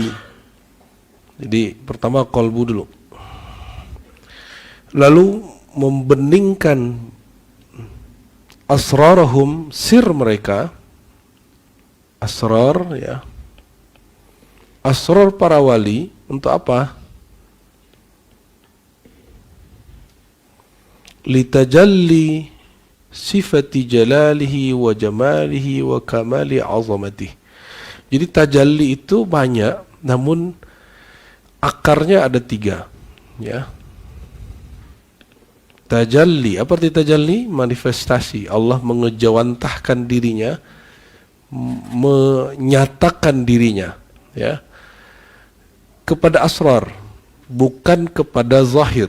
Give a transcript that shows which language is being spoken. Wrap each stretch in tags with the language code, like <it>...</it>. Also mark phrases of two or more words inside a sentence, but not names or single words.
<id>Jadi pertama qalbu dulu. Lalu membeningkan asrarahum, sir mereka. Asrar, ya. Asrar para wali untuk apa?</id> <ar>لتجلي صفات جلاله وجماله وكمال عظمته.</ar> <id>Jadi tajalli itu banyak, namun akarnya ada 3, ya. Tajalli, apa arti tajalli? Manifestasi. Allah mengejawantahkan dirinya, menyatakan dirinya, ya, kepada asrar, bukan kepada zahir.</id>